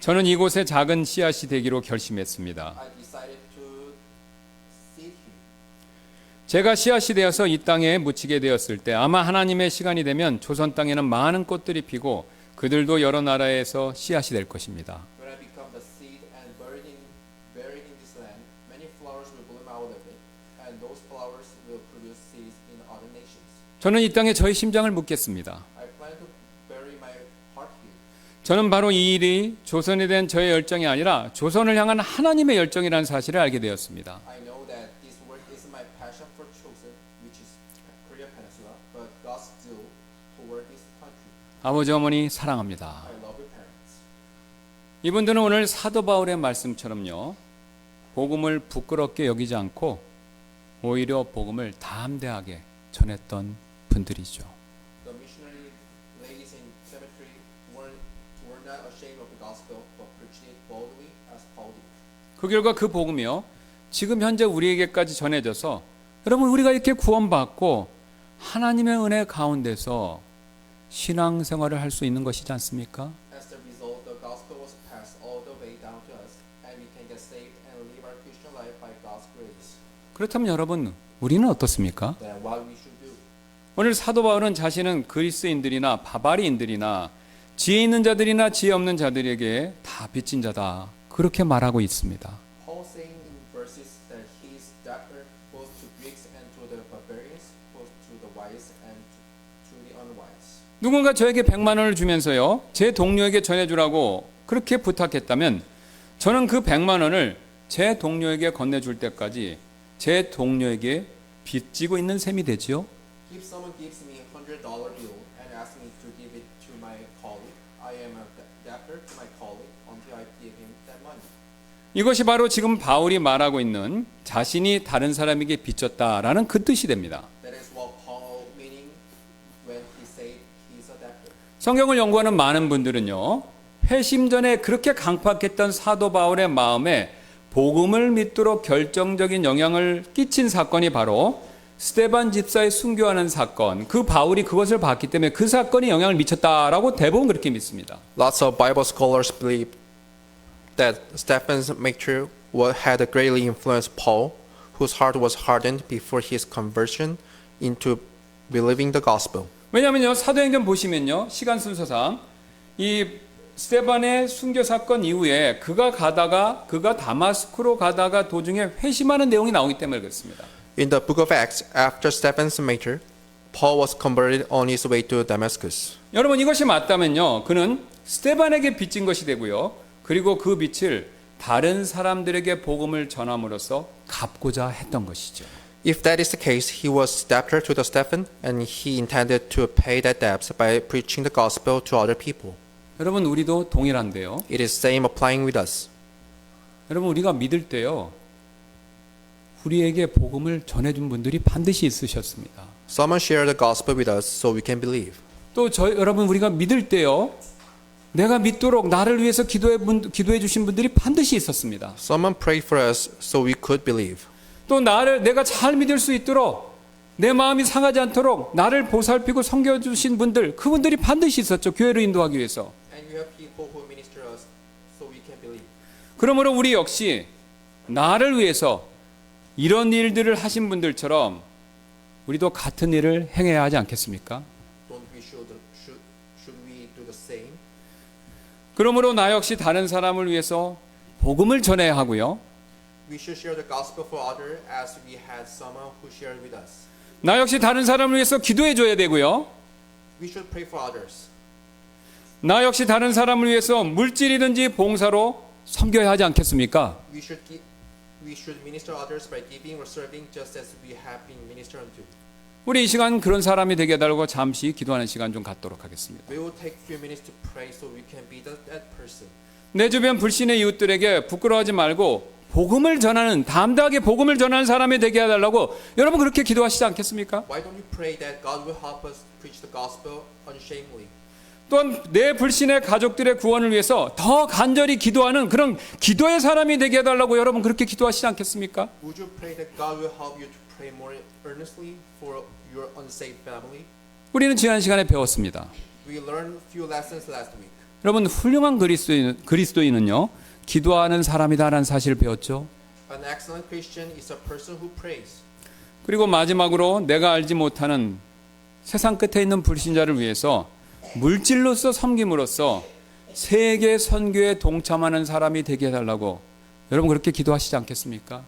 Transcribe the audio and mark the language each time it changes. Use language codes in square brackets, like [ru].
[ko] 저는 이곳에 작은 씨앗이 되기로 결심했습니다. [en] I decided to seed here. [ko] 제가 씨앗이 되어서 이 땅에 묻히게 되었을 때 아마 하나님의 시간이 되면 조선 땅에는 많은 꽃들이 피고 그들도 여러 나라에서 씨앗이 될 것입니다. [en] When I become the seed and buried in this land, many flowers will bloom out of it, and those flowers will produce seeds in other nations. [ko] 저는 이 땅에 저의 심장을 묻겠습니다. [en] I plan to bury my heart here. [ko] 저는 바로 이 일이 조선에 대한 저의 열정이 아니라 조선을 향한 하나님의 열정이라는 사실을 알게 되었습니다. [en] I know that this work isn't my passion for Chosun, which is Korea Peninsula, but God's zeal toward this country. [ko] 아버지 어머니 사랑합니다. [en] I love your parents. [ko] 이분들은 오늘 사도 바울의 말씀처럼요, 복음을 부끄럽게 여기지 않고 오히려 복음을 담대하게 전했던 분들이죠. [en] The missionary ladies in cemetery were not ashamed of the gospel, but preached it boldly as Paul did. [ko] 그 결과 그 복음이요, 지금 현재 우리에게까지 전해져서 여러분 우리가 이렇게 구원받고 하나님의 은혜 가운데서 신앙생활을 할 수 있는 것이지 않습니까? [en] As a result, the gospel was passed all the way down to us, and we can get saved and live our Christian life by God's grace. [ko] 그렇다면 여러분 우리는 어떻습니까? [en] Then what we should do? [ko] 오늘 사도 바울은 자신은 그리스인들이나 바바리인들이나 지혜 있는 자들이나 지혜 없는 자들에게 다 빚진 자다, 그렇게 말하고 있습니다. [en] Paul saying in verses that he is debtor both to Greeks and to the barbarians, both to the wise and to the unwise. [ko] 누군가 저에게 100만 원을 주면서요, 제 동료에게 전해주라고 그렇게 부탁했다면 저는 그 100만 원을 제 동료에게 건네줄 때까지 제 동료에게 빚지고 있는 셈이 되지요. [en] If someone gives me $100 bill and asks me to give it to my colleague, I am a debtor to my colleague until I give him that money. [ko] 이것이 바로 지금 바울이 말하고 있는 자신이 다른 사람에게 빚졌다라는 그 뜻이 됩니다. [en] That is what Paul meaning when he said he's a debtor. [ko] 성경을 연구하는 많은 분들은요, 회심 전에 그렇게 강팍했던 사도 바울의 마음에 복음을 믿도록 결정적인 영향을 끼친 사건이 바로 스데반 집사의 순교하는 사건, 그 바울이 그것을 봤기 때문에 그 사건이 영향을 미쳤다라고 대부분 그렇게 믿습니다. [en] Lots of Bible scholars believe that Stephen's martyr had greatly influenced Paul, whose heart was hardened before his conversion into believing the gospel. [ko] 왜냐하면요, 사도행전 보시면요, 시간 순서상 이 스데반의 순교 사건 이후에 그가 다마스쿠로 가다가 도중에 회심하는 내용이 나오기 때문에 그렇습니다. [en] In the book of Acts, after Stephen's martyr, Paul was converted on his way to Damascus. [ko] 여러분 이것이 맞다면요, 그는 스데반에게 빚진 것이 되고요, 그리고 그 빚을 다른 사람들에게 복음을 전함으로써 갚고자 했던 것이죠. [en] If that is the case, he was debtor to the Stephen, and he intended to pay that debt by preaching the gospel to other people. [ko] 여러분 우리도 동일한데요. [en] It is same applying with us. [ko] 여러분 우리가 믿을 때요, 우리에게 복음을 전해준 분들이 반드시 있으셨습니다. [en] Someone shared the gospel with us so we can believe. [ko] 또 여러분 우리가 믿을 때요, 내가 믿도록 나를 위해서 기도해 주신 분들이 반드시 있었습니다. [en] Someone prayed for us so we could believe. [ko] 또 내가 잘 믿을 수 있도록, 내 마음이 상하지 않도록 나를 보살피고 섬겨주신 분들, 그분들이 반드시 있었죠. 교회를 인도하기 위해서. [en] And you have people who minister us so we can believe. [ko] 그러므로 우리 역시 나를 위해서 이런 일들을 하신 분들처럼 우리도 같은 일을 행해야 하지 않겠습니까? [en] Don't we should we do the same? [ko] 그러므로 나 역시 다른 사람을 위해서 복음을 전해야 하고요, [en] We should share the gospel for others as we had someone who shared with us. [ko] 나 역시 다른 사람을 위해서 기도해 줘야 되고요, [en] We should pray for others. [ko] 나 역시 다른 사람을 위해서 물질이든지 봉사로 섬겨야 하지 않겠습니까? [en] We should minister others by giving or serving just as we have been ministered unto. [ko] 우리 이 시간 그런 사람이 되게 해달라고 잠시 기도하는 시간 좀 갖도록 하겠습니다. [en] We will take a few minutes to pray so we can be that person. [ko] 내 주변 불신의 이웃들에게 부끄러워하지 말고 복음을 전하는, 담대하게 복음을 전하는 사람이 되게 해달라고 여러분 그렇게 기도하시지 않겠습니까? [en] Why don't you pray that God will help us preach the gospel unshamedly? [ko] 또한 내 불신의 가족들의 구원을 위해서 더 간절히 기도하는 그런 기도의 사람이 되게 해달라고 여러분 그렇게 기도하시지 않겠습니까? [en] Would you pray that God will help you to pray more earnestly for your unsaved family? [ko] 우리는 지난 시간에 배웠습니다. [en] We learned a few lessons last week. [ko] 여러분 훌륭한 그리스도인은요, 기도하는 사람이다라는 사실을 배웠죠. [en] An excellent Christian is a person who prays. [ko] 그리고 마지막으로 내가 알지 못하는 세상 끝에 있는 불신자를 위해서 물질로서 섬김으로써 세계 선교에 동참하는 사람이 되게 해달라고 여러분 그렇게 기도하시지 않겠습니까?